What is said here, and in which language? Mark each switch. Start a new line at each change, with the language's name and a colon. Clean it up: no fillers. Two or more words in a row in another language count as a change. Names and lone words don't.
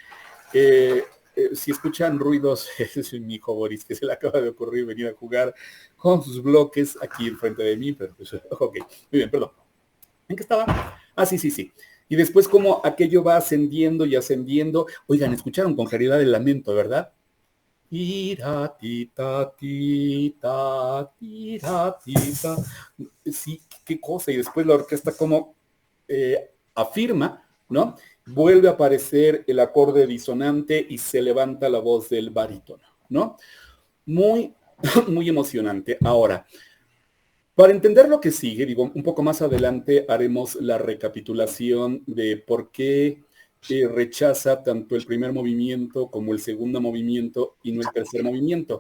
Spanish: Si escuchan ruidos, ese es mi hijo Boris, que se le acaba de ocurrir venir a jugar con sus bloques aquí enfrente de mí, pero pues, ok, muy bien, perdón. ¿En qué estaba? Ah, sí. Y después como aquello va ascendiendo y ascendiendo. Oigan, escucharon con claridad el lamento, ¿verdad? Tira, tita, tita, tira, tita. Sí, qué cosa. Y después la orquesta como afirma, ¿no? Vuelve a aparecer el acorde disonante y se levanta la voz del barítono, ¿no? Muy, muy emocionante. Ahora, para entender lo que sigue, digo, un poco más adelante haremos la recapitulación de por qué rechaza tanto el primer movimiento como el segundo movimiento y no el tercer movimiento.